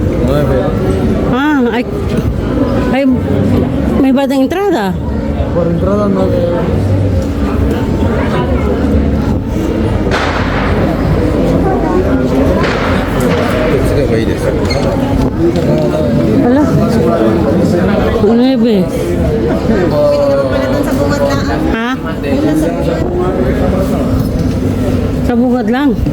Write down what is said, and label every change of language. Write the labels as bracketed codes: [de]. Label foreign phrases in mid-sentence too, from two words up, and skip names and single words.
[tl] Ay, may badang entrada. [es] Por entrada 9 euros. [tl] Ala? 9. Pwede naman pala dun sa bungat lang. Ha? Sa bungad lang.